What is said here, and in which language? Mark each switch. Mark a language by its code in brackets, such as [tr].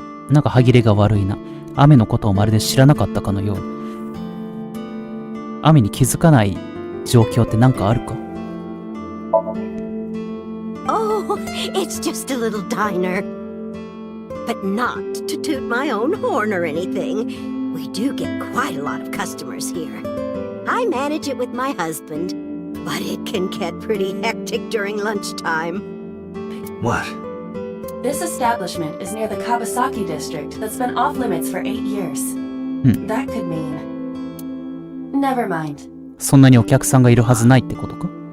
[ja] なんか歯切れが悪いな。雨のことをまるで知らなかったかのように。雨に気づかない状況ってなんかあるか？ [en] Oh, it's just a little diner. But not to toot my own horn or anything. We do get quite a lot of customers here. I manage it with my husband, but it can get pretty hectic during lunchtime. What? This establishment is near the Kawasaki district that's been off limits for 8 years. That could mean... Never mind. [ja] そんなにお客さんがいるはずないってことか？